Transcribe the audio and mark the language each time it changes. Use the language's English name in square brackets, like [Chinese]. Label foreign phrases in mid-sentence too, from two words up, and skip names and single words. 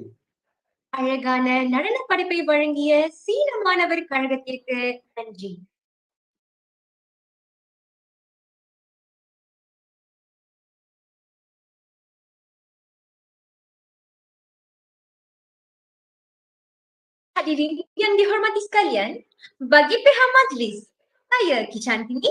[Tamil] அழகான நடன படைப்பை வழங்கிய சீன மாணவர் கழகத்திற்கு நன்றி. [Malay] Hadirin yang dihormati sekalian, bagi pihak majlis, saya Kicantini